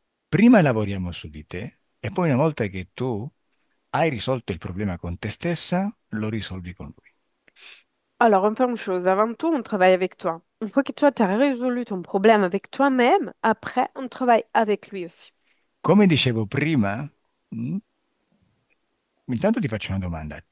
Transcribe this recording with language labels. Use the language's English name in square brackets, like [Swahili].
[Italian] Prima lavoriamo su di te e poi una volta che tu hai risolto il problema con te stessa, lo risolvi con lui. [French] Alors, on fait une chose. Avant tout, on travaille avec toi. Une fois que toi, tu as résolu ton problème avec toi-même, après, on travaille avec lui aussi. [Italian] Come dicevo prima, mh, intanto ti faccio una domanda.